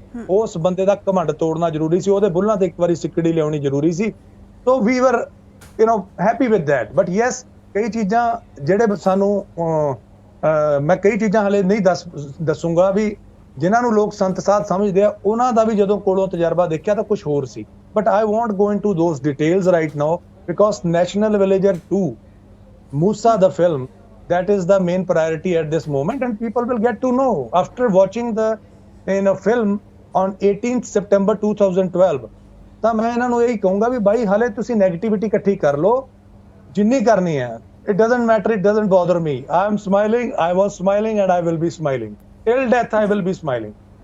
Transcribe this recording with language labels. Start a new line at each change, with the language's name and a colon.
Punjabi: ਉਸ ਬੰਦੇ ਦਾ ਘਮੰਡ ਤੋੜਨਾ ਜ਼ਰੂਰੀ ਸੀ, ਉਹਦੇ ਬੁੱਲਾਂ ਤੇ ਇੱਕ ਵਾਰੀ ਸਿੱਕੜੀ ਲਿਆਉਣੀ ਜ਼ਰੂਰੀ ਸੀ।
English: So we were happy with that.
Punjabi: But yes, ਕਈ ਚੀਜ਼ਾਂ ਜਿਹੜੇ ਸਾਨੂੰ ਮੈਂ ਕਈ ਚੀਜ਼ਾਂ ਹਲੇ ਨਹੀਂ ਦੱਸੂਗਾ ਵੀ ਜਿਨ੍ਹਾਂ ਨੂੰ ਲੋਕ ਸੰਤ ਸਾਧ ਸਮਝਦੇ ਆ, ਉਹਨਾਂ ਦਾ ਵੀ ਜਦੋਂ ਕੋਲੋਂ ਤਜਰਬਾ ਦੇਖਿਆ ਤਾਂ ਕੁਝ ਹੋਰ ਸੀ।
English: But I won't go into those details right now, because national villager 2, Musa the film, that is the main priority at this moment, and people will get to know after watching the film on 18th September 2012।
Punjabi: ਤਾਂ ਮੈਂ ਇਹਨਾਂ ਨੂੰ ਇਹੀ ਕਹੂੰਗਾ ਵੀ ਬਾਈ ਹਾਲੇ ਤੁਸੀਂ negativity ਇਕੱਠੀ ਕਰ ਲਓ ਜਿੰਨੀ ਕਰਨੀ ਹੈ।
English: It doesn't matter, it doesn't bother me. I am smiling, I was smiling, and I will be smiling till death. I will be smiling.